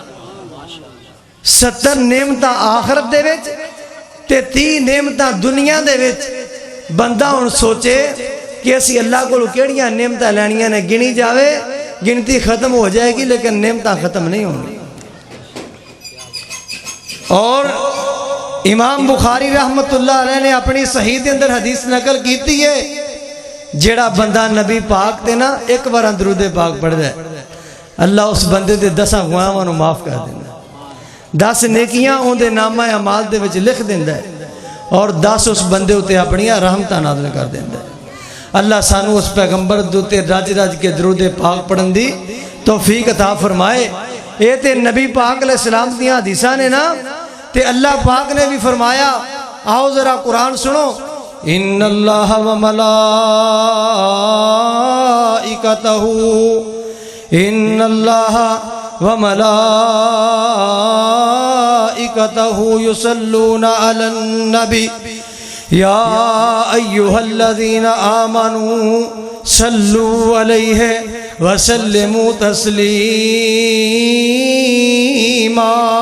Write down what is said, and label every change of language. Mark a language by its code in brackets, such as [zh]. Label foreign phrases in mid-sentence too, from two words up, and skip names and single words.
[pa] 70 نعمتاں آخرت دے وچ تے 30 نعمتاں دنیا دے وچ. بندہ ہن سوچے کہ اسی اللہ کو کیڑیاں نعمتاں لینیاں نے گنی جاوے گنتی ختم ہو جائے گی [ur] لیکن نعمتاں ختم نہیں ہوں گی. [pa] اور امام بخاری رحمت اللہ علیہ نے اپنی صحیح دے اندر حدیث نقل کیتی ہے جیڑا بندہ نبی پاک تے نا ایک بار درود پاک پڑھ دے اللہ اس بندے دے 10 گناہاں نو معاف کر دیندا ہے. 10 نیکیاں اون دے نامہ اعمال دے وچ لکھ دیندا ہے اور 10 اس بندے اتے اپنی رحمتاں نازل کر دیندا ہے. اللہ سانو اس پیغمبر دوتے رج رج کے درود پاک پڑھن دی توفیق عطا فرمائے. اے تے نبی پاک علیہ السلام دیاں حدیثاں نے نا تے اللہ پاک نے بھی فرمایا. [ur] آؤ ذرا قرآن سنو. [ar] ان اللہ و ملائکتہ ان اللہ و ملائکتہ یصلون علی النبی یا ایہا الذین آمنوا صلوا علیہ وسلموا تسلیما.